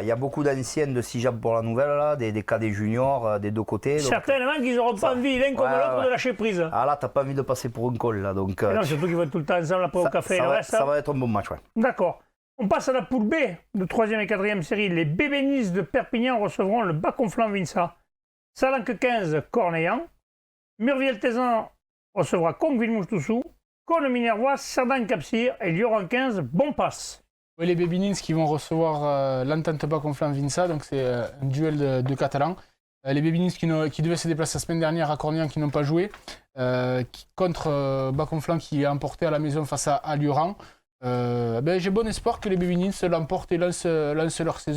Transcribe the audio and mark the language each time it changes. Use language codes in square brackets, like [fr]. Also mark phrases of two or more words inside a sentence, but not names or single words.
[fr] Il y a beaucoup d'anciennes de Sijab pour la nouvelle, là, des cadets juniors, des deux côtés. Certainement qu'ils n'auront pas envie, l'un comme l'autre, de lâcher prise. Ah là, t'as pas envie de passer pour une colle, là. Donc, non, surtout qu'ils vont être tout le temps ensemble après au café. Ça va être un bon match, ouais. D'accord. On passe à la poule B de 3e et 4e série. Les Bébénistes de Perpignan recevront le Bas-Conflans-Vinça. Salanque 15, Cornéan. Murviel-Tézan recevra Conqueville-Moustoussou. Cône-Minervois, Cerdan-Capcir et Lioran 15, Bonpass. Oui, les Bébénins qui vont recevoir l'Entente Bas-Conflans-Vinça, donc c'est un duel de Catalans. Les Bébénins qui devaient se déplacer la semaine dernière à Cornéan, qui n'ont pas joué, contre Bas-Conflans qui a emporté à la maison face à Lioran. J'ai bon espoir que les Bébénins l'emportent et lancent leur saison.